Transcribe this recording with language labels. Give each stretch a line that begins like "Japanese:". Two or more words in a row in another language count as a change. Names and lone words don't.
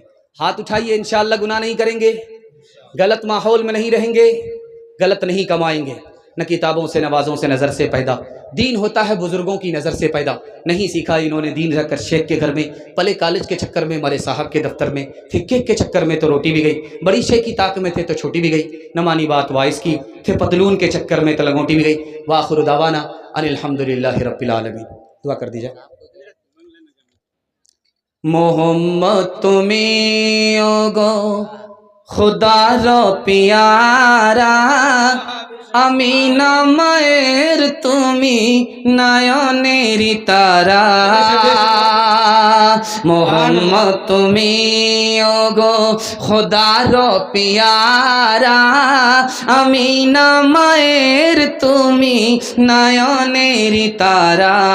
Urdu: ہاتھ اٹھائیے انشاءاللہ گناہ نہیں کریں گے، غلط ماحول میں نہیں رہیں گے، غلط نہیں کمائیں گے، نہ کتابوں سے نوازوں سے نظر سے پیدا، دین ہوتا ہے بزرگوں کی نظر سے پیدا، نہیں سیکھا انہوں نے دین رکھ کر شیخ کے گھر میں، پلے کالج کے چکر میں، مرے صاحب کے دفتر میں، پھکے کے چکر میں تو روٹی بھی گئی، بڑی شیخ کی طاق میں تھے تو چھوٹی بھی گئی، نہ مانی بات وائس کی، تھے پتلون کے چکر میں تو لنگوٹی بھی گئی۔
Arabic: وآخر دعوانا ان الحمدللہ رب العالمین۔
Urdu: دعا کر دیجئے۔
Bangla: মোহাম্মদ তুমি ওগো খোদার পিয়ারা, আমি না মায়ের তুমি নয়নের তারা। মোহাম্মদ তুমি ওগো খোদার পিয়ারা, আমি না মায়ের তুমি নয়নের তারা।